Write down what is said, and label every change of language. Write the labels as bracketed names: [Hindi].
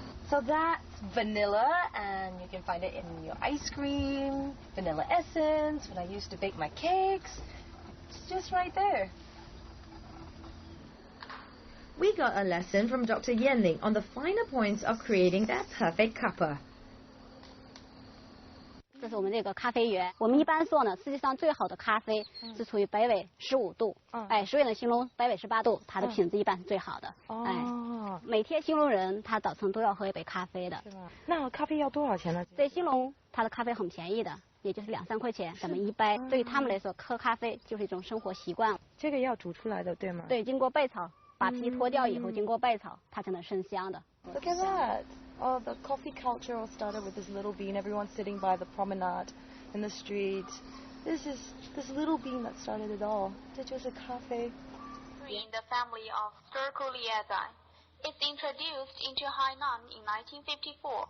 [English] So that's vanilla, and you can find it in your ice cream, vanilla essence, when I used to bake my cakes. It's just right there. We got a lesson from Dr. Yanling on the finer points of creating that perfect cuppa. [Chinese] 这是我们这个咖啡园，我们一般说呢，世界上最好的咖啡是处于北纬15度，所以呢，兴隆北纬18度，它的品质一般是最好的。每天兴隆人他早晨都要喝一杯咖啡的。那咖啡要多少钱呢？在兴隆，它的咖啡很便宜的，也就是2、3块钱，咱们一杯。对于他们来说，喝咖啡就是一种生活习惯。这个要煮出来的，对吗？对，经过焙炒，把皮脱掉以后，经过焙炒，它才能生香的。 [English] Look at that. Oh, the coffee culture all started with this little bean. Everyone's sitting by the promenade in the street. This is this little bean that started it all. [Chinese] 这就是咖啡。 [English] In the family of Sterculiaceae. It's introduced into Hainan in 1954.